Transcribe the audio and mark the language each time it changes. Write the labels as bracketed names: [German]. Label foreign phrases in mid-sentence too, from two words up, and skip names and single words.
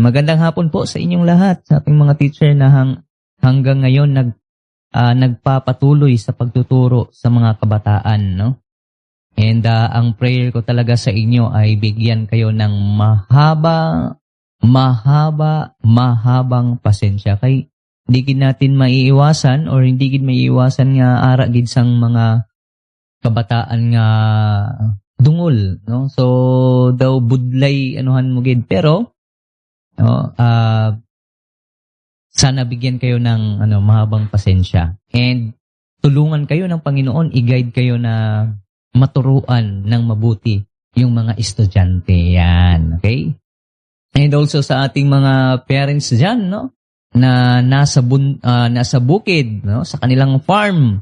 [Filipino] Magandang hapon po sa inyong lahat. Sa ating mga teacher na hanggang ngayon nagpapatuloy sa pagtuturo sa mga kabataan, no? And ang prayer ko talaga sa inyo ay bigyan kayo ng mahabang pasensya. [Hiligaynon] Kay hindi gid natin maiiwasan or hindi gid maiiwasan nga ara gid sang mga kabataan nga dungol, no? So daw budlay anuhan mo gid, pero no, [Filipino] sana bigyan kayo ng mahabang pasensya and tulungan kayo ng Panginoon, i-guide kayo na maturuan ng mabuti yung mga estudyante. Yan, okay? And also sa ating mga parents diyan, no, na nasa bukid, no, sa kanilang farm.